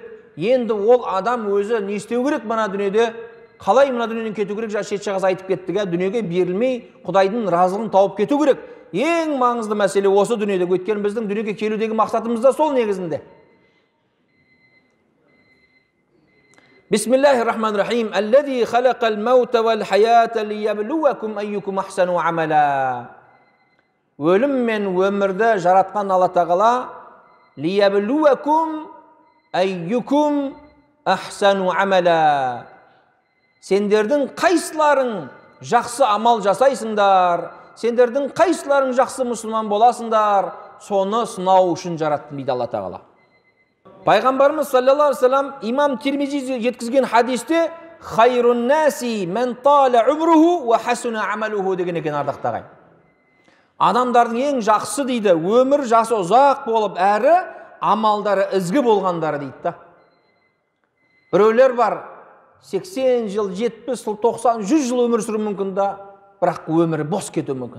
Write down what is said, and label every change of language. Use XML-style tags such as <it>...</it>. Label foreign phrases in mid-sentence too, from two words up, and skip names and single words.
<kk>Енді ол адам өзі не істеу керек мына дүниеде? Қалай мына дүниеден кету керек? Шет жағаз айтып кеттік, дүниеге берілмей Құдайдың разылығын тауып кету керек. Ең маңызды мәселе осы дүниеде. Өйткені біздің дүниеге келудегі мақсатымыз да сол негізінде.</kk> <ar>بسم الله الرحمن الرحيم. الذي خلق الموت والحياة ليبلوكم أيكم أحسن عملا.</ar> <kk>Өлім мен өмірді жаратқан Алла Тағала</kk> <ar>ليبلوكم أيكم أحسن عملا.</ar> <kk>Сендердің қайсыларың жақсы амал жасайсыңдар, сендердің қайсыларың жақсы мұсылман боласыңдар, соны сынау үшін жараттым дейді Алла Тағала. Пайғамбарымыз</kk> <ar>صلى الله عليه وسلم</ar> <kk>имам Тирмизи жеткізген хадисте</kk> <ar>خير الناس من طال عمره وحسن عمله</ar> <kk>деген екен, ардақты ағайын. Адамдардың ең жақсы дейді, өмір жасы ұзақ болып, әрі амалдары ізгі болғандары дейді да. Біреулер бар 80 жыл, 70 жыл, 90, 100 жыл өмір сүру мүмкін да, бірақ өмірі бос кетуі мүмкін.</kk>